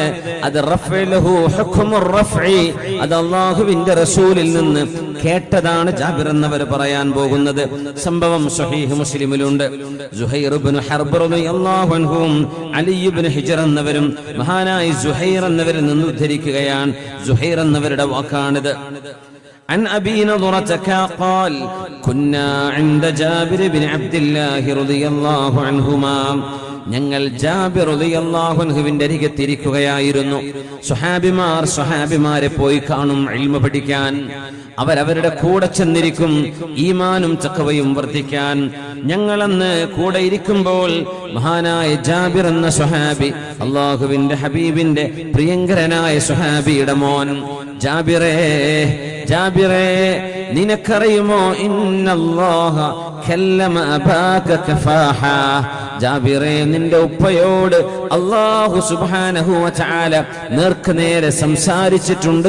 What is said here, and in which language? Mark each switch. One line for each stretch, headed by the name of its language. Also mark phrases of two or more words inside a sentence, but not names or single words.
Malayalam: അത്
Arabic: رفع له حكم الرفع,
Malayalam: അത് അല്ലാഹുവിന്റെ റസൂലിൽ നിന്ന് കേട്ടതാണ് ജാബിർ എന്നവർ പറയാൻ പോകുന്നത്. സംഭവം സ്വഹീഹ് മുസ്ലിമിലുണ്ട്. സുഹൈർ ഇബ്നു ഹർബ്
Arabic: رضي الله عنهم
Malayalam: അലി ഇബ്നു ഹിജ്ർ എന്നവരും മഹാനായ സുഹൈർ എന്നവരിൽ നിന്ന് ഉദ്ധരിക്കുകയാണ്. സുഹൈർ എന്നവരുടെ വാക്കാണിത്.
Arabic: عن أبي نضرة قال كنا عند جابر بن عبد الله رضي الله عنهما,
Malayalam: ഞങ്ങൾ ജാബിർ റളിയല്ലാഹു അൻഹുവിന്റെ അരികത്തിരിക്കുകയായിരുന്നു. സ്വഹാബിമാരെ പോയി കാണും ഇൽമു പഠിക്കാൻ. അവരവരുടെ കൂടെ ചെന്നിരിക്കും, ഈമാനും തഖ്വയും വർദ്ധിക്കാൻ. ഞങ്ങളന്ന് കൂടെ ഇരിക്കുമ്പോൾ മഹാനായ ജാബിർ എന്ന സ്വഹാബി, അല്ലാഹുവിന്റെ ഹബീബിന്റെ പ്രിയങ്കരനായ സ്വഹാബിയുടെ മോൻ, ജാബിറേ നിനക്കറിയുമോ,
Arabic: إن الله كلم أباك كفاحا,
Malayalam: ജാബിറേ നിന്റെ ഉപ്പയോട്
Arabic: الله سبحانه وتعالى
Malayalam: നേർക്കുനേരെ സംസാരിച്ചിട്ടുണ്ട്.